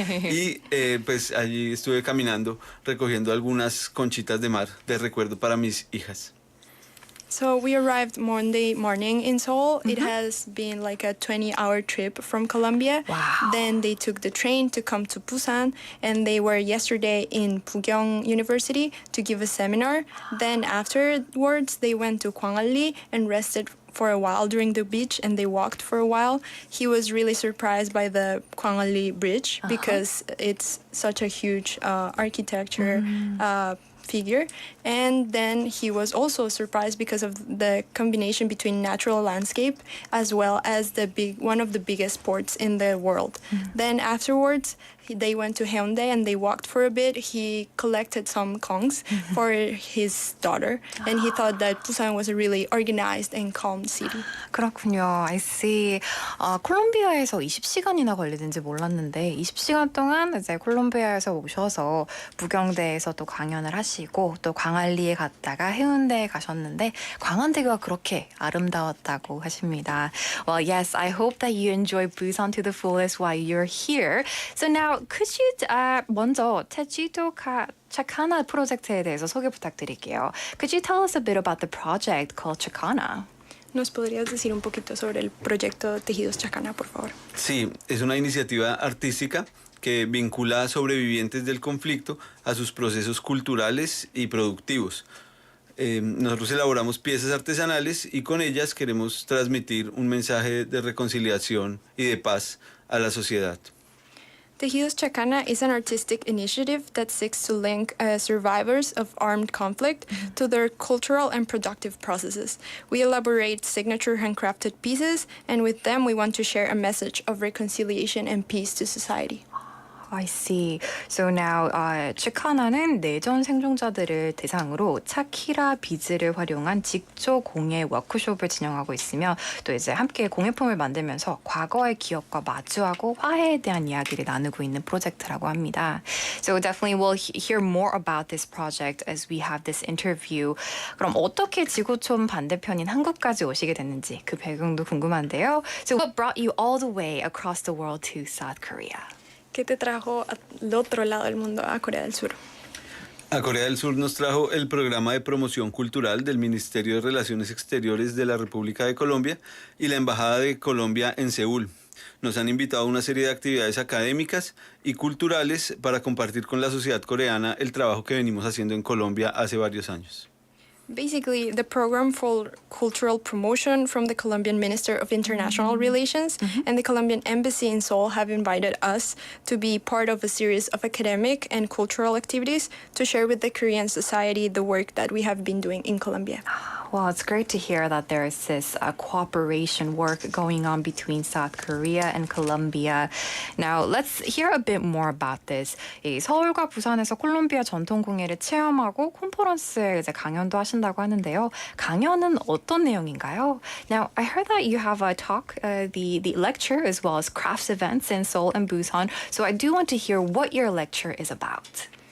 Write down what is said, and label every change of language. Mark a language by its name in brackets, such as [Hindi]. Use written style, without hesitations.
[Spanish] Y pues allí estuve caminando recogiendo algunas conchitas de mar de recuerdo para mis hijas. [English] So we arrived Monday morning in Seoul. It has been like a 20-hour trip from Colombia. Wow. Then they took the train to come to Busan, and they were yesterday in Pugyong University to give a seminar. Then afterwards, they went to Kwangali and rested for a while during the beach, and they walked for a while. He was really surprised by the Kwangali Bridge because it's such a huge architecture figure. And then he was also surprised because of the combination between natural landscape as well as one of the biggest ports in the world. Then afterwards, they went to Hyundai and they walked for a bit. He collected some kongs for his daughter, and he thought that Busan was a really organized and calm city. [Korean] 그렇군요. [English] I see. [Korean] 콜롬비아에서 20시간이나 걸리는지 몰랐는데 20시간 동안 이제 콜롬비아에서 오셔서 부경대에서 또 강연을 하시고 하시고 또 광안리에 갔다가 해운대에 가셨는데 광안대교가 그렇게 아름다웠다고 하십니다. [English] Well, yes, I hope that you enjoy Busan to the fullest while you're here. So now, could you [Korean] 먼저 Tejido Chakana 프로젝트에 대해서 소개 부탁드릴게요. [English] Could you tell us a bit about the project called Chakana? [Spanish] ¿Nos podrías decir un poquito sobre el proyecto Tejidos Chakana, por favor? Sí, es una iniciativa artística que vincula a sobrevivientes del conflicto a sus procesos culturales y productivos. Nosotros elaboramos piezas artesanales y con ellas queremos transmitir un mensaje de reconciliación y de paz a la sociedad. [English] Tejidos Chakana is an artistic initiative that seeks to link survivors of armed conflict to their cultural and productive processes. We elaborate signature handcrafted pieces, and with them we want to share a message of reconciliation and peace to society. I see. So now, [Korean] 치카나는 내전 생존자들을 대상으로 차키라 비즈를 활용한 직조 공예 워크숍을 진행하고 있으며 또 이제 함께 공예품을 만들면서 과거의 기억과 마주하고 화해에 대한 이야기를 나누고 있는 프로젝트라고 합니다. [English] So definitely we'll hear more about this project as we have this interview. [Korean] 그럼 어떻게 지구촌 반대편인 한국까지 오시게 됐는지 그 배경도 궁금한데요. [English] So what brought you all the way across the world to South Korea? [Spanish] ¿Qué te trajo al otro lado del mundo, a Corea del Sur? A Corea del Sur nos trajo el programa de promoción cultural del Ministerio de Relaciones Exteriores de la República de Colombia y la Embajada de Colombia en Seúl. Nos han invitado a una serie de actividades académicas y culturales para compartir con la sociedad coreana el trabajo que venimos haciendo en Colombia hace varios años. [English] Basically, the program for cultural promotion from the Colombian Minister of International Relations and the Colombian Embassy in Seoul have invited us to be part of a series of academic and cultural activities to share with the Korean society the work that we have been doing in Colombia. Well, it's great to hear that there is this cooperation work going on between South Korea and Colombia. Now, let's hear a bit more about this. [Korean] 이 서울과 부산에서 콜롬비아 전통공예를 체험하고 콘퍼런스에 이제 강연도 하신다고 하는데요. 강연은 어떤 내용인가요? [English] Now, I heard that you have a talk, the lecture, as well as crafts events in Seoul and Busan. So I do want to hear what your lecture is about.